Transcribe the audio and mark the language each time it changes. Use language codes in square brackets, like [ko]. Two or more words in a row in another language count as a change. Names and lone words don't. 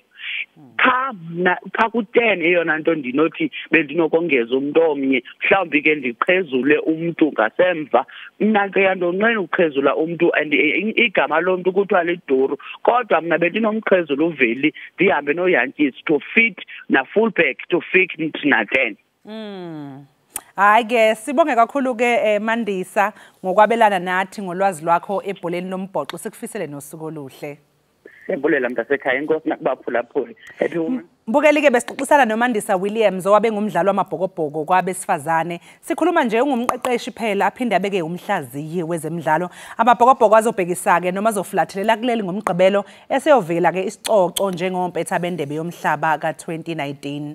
[xh] Pha ku-10 eyona nto ndinothi bendinokongeza umuntu omnye mhlawumbi ke ndiqhezule umntu ngasemva. Mna ke yandonqena ukuqhezula umntu and igama lomntu kuthiwa liduru kodwa mna bendinomqhezula uveli ndihambe noyankisi [en] to fit [xh] na fullback [en] to fit [xh] na 10. Hayi ke sibonge kakhulu ke Mandisa ngokwabelana nathi ngolwazi lwakho ebholeni lombhoxo sikufisele nosuku oluhle. Siyabulela mntasekhaya inkosi nakubaphulaphuli. [en] Happy woman. [xh] Mbukeli ke besixoxisana noMandisa Williams owabe ngumdlalo wamabhokobhoko kwabesifazane. [zu] Sikhuluma nje ungumqeqeshi phela aphinde abeke umhlaziyi wezemidlalo. Amabhokobhoko azobhekisa ke noma azoflathelela kuleli ngomgqibelo eseyovela ke isicoco njengompetha bendebe yomhlaba ka2019.